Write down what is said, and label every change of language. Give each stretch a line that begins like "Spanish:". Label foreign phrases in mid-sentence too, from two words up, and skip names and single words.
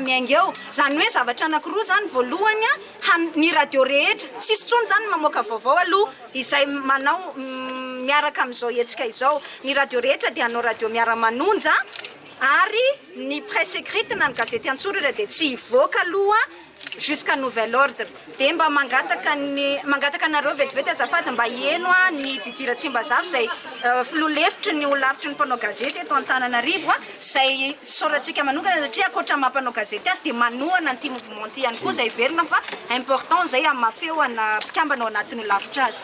Malagasy: miainga eo zany hoe zavatra anankiroa zany voalohany a ny radio rehetra tsisy tsony zany mamoaka vaovao aloha izay manao miaraka amin'izao hetsika izao ny radio rehetra dia hanao radio miara-manonja ary ny
French: presse écrite
Malagasy: na ny gazety antsoratra dia tsy hivoaka aloha
French: jusqu'à nouvel ordre
Malagasy: dia mba mangataka anareo vetivety azafady mba hieno a ny jijira tsimbazavy zay filoha-lefitry ny olavitry ny mpanao gazety eto Antananarivo a zay soratsika manokana satria akoatra mampanao gazety azy dia manohana ny ty mouvement ty ihany koa zay verina fa important zay amin'ny mafeo ana mpikambana ao anatin'ny olavitra azy